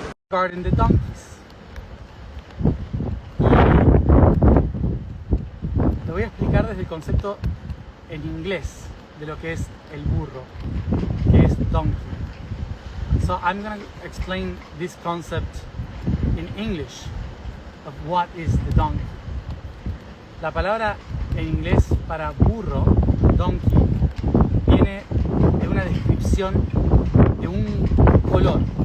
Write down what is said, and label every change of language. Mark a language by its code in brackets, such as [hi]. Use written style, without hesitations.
[en] Regarding the donkeys. [es] Y te voy a explicar desde el concepto en inglés de lo que es el burro, que es donkey. [en] So I'm going to explain this concept in English of what is the donkey. [es] La palabra en inglés para burro, donkey, viene de una descripción de un color.